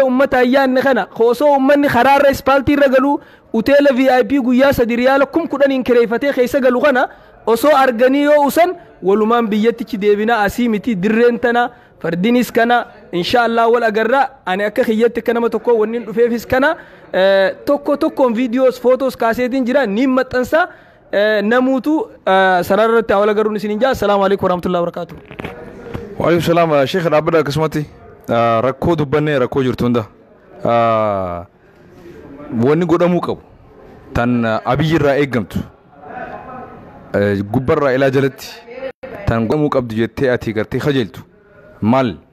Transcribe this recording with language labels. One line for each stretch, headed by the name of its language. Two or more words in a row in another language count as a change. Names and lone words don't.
Oromo: ummata ayyaanne kana osoo ummanni karaarra ispaaltii irra galu hoteela VIP guyyaa 3 riyaala 10,000 kireeffatee keessa galu kana osoo arganii yoo usan walumaan biyyattichi deebina asii miti dirreen tana fardinis kana inshallah wal agarra ani akka khiyyatti kana nama tokko wannin dhufeefis kana tokkoon
English: videos photos
Oromo: kaaseetiin jira ni maxxansa namuutu sararratti wal agarruun isin jaa
Arabic: السلام عليكم ورحمة الله وبركاته و عليكم السلام
Oromo: sheekh abada kismati rakkoo dubbanne rakkoo jirtu hunda wanni godhamuu qabu tan Abiyyi irraa eeggamtu gubbarraa ilaa jalatti tan godhamuu qabdu jettee ati gartee kajeeltu mal